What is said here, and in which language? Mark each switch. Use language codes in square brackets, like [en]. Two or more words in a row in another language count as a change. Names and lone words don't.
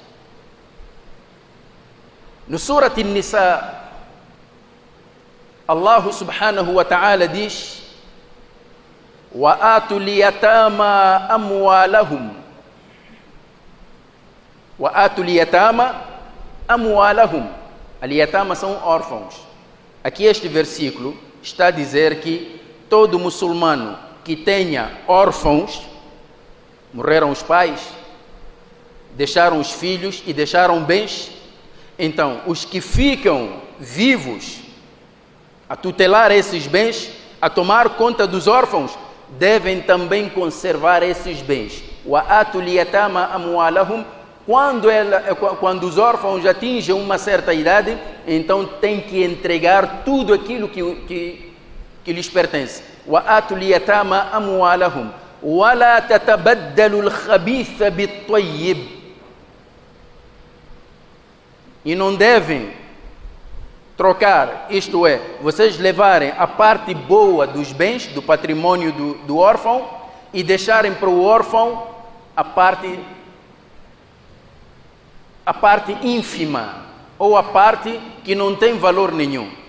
[pt] No Surat An-Nisa, Allah [ar] سبحانه وتعالى [pt] diz: [ar] وَآتُوا الْيَتَامَى أَمْوَالَهُمْ وَآتُوا الْيَتَامَى أَمْوَالَهُمْ. [pt] Al-Yatama são órfãos. Aqui este versículo está a dizer que todo muçulmano que tenha órfãos, morreram os pais, deixaram os filhos e deixaram bens. Então, os que ficam vivos a tutelar esses bens, a tomar conta dos órfãos, devem também conservar esses bens. [ar] وَآتُوا الْيَتَامَ أَمْوَالَهُمْ. [pt] Quando os órfãos atingem uma certa idade, então tem que entregar tudo aquilo que lhes pertence. [ar] وَآتُوا الْيَتَامَ أَمْوَالَهُمْ وَلَا تَتَبَدَّلُوا الْخَبِيثَ بِالطَّيِّبِ. [pt] E não devem trocar, isto é, vocês levarem a parte boa dos bens, do patrimônio do órfão, e deixarem para o órfão a parte ínfima, ou a parte que não tem valor nenhum.